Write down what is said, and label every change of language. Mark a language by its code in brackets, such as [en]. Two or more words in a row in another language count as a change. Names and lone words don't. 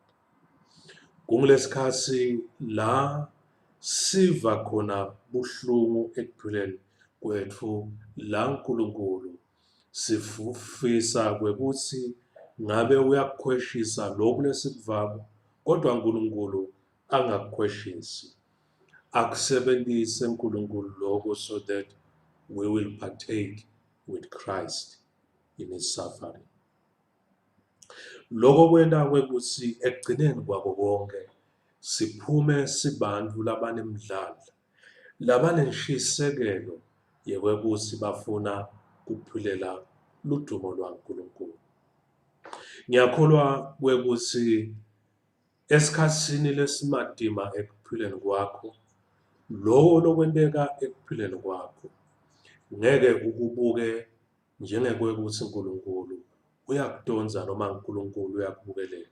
[ss] Kungulesikhatsi la siva khona buhlungu ekuphileni kwetfu la uNkulunkulu sifisa kwekuthi ngabe uyakukhweshisa lokhu lesikuvako, kodwa uNkulunkulu angakukhweshisi. Akusebentise uNkulunkulu lokho [en] so that we will partake with Christ in his suffering. [ss] Lokho kwenta kwekuthi ekugcineni kwako konke siphume sibantu labanemdlandla, labanenshisekelo yekwekuthi bafuna kuphilela ludumo lwaNkulunkulu. Ngiyakholwa kwekuthi esikhatsini lesimadima ekuphileni kwakho, lokho lokwenteka ekuphileni kwakho ngeke ukubuke njengekwekuthi uNkulunkulu uyakudonsa noma uNkulunkulu uyakubukelela.